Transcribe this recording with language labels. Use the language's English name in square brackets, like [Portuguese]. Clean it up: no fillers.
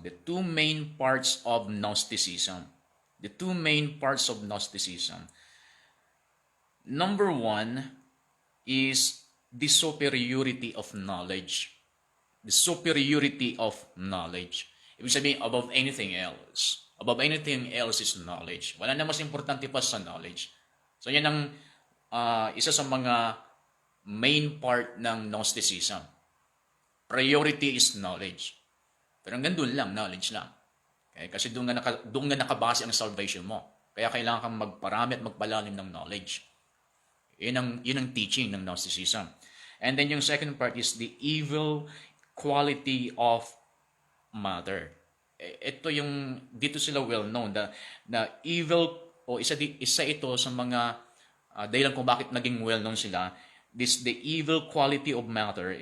[English] The two main parts of Gnosticism. The two main parts of Gnosticism. Number one is the superiority of knowledge. The superiority of knowledge. [Filipino] Ibig sabihin, [English] above anything else. Above anything else is knowledge. [Filipino] Wala na mas importante pa sa knowledge. So yan ang isa sa mga main part ng Gnosticism. [English] Priority is knowledge. [Filipino] Pero hanggang doon lang, knowledge lang. Okay? Kasi doon nga nakabase ang salvation mo. Kaya kailangan kang magparami at magpalalim ng knowledge. Yun ang teaching ng Gnosticism. [English] And then yung second part is the evil quality of matter. [Filipino] Ito yung, dito sila well known, na evil, o isa ito sa mga dahilan kung bakit naging well known sila, [English] this the evil quality of matter.